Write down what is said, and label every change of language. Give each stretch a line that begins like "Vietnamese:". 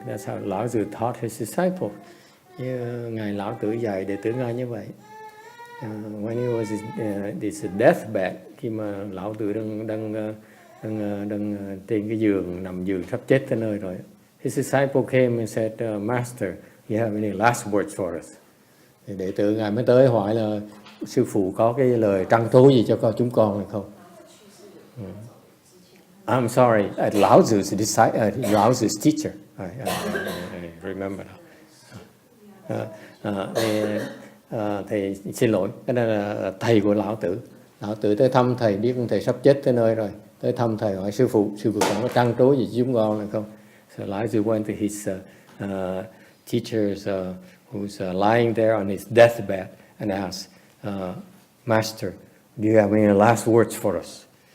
English: That's how Lão Tử taught his disciples.
Vietnamese: Ngài Lão Tử dạy đệ tử Ngài như vậy.
English: When he was this deathbed,
Vietnamese: khi mà Lão Tử đang trên cái giường, nằm giường sắp chết tới nơi rồi,
English: his disciple came and said, Master, you have any last words for us?
Vietnamese: Thì đệ tử Ngài mới tới hỏi là sư phụ có cái lời trăn trối gì cho chúng con hay không?
English: I'm sorry, Lão Tzu's teacher. I remember now.
Vietnamese: Thầy xin lỗi, cái này là thầy của Lão Tử. Lão Tử tới thăm thầy, biết thầy sắp chết tới nơi rồi, tới thăm thầy hỏi sư phụ còn có trăn trối gì chúng con hay không?
English: So Lão Tử went to his teachers who's lying there on his deathbed and asked, Master, do you have any last words for us?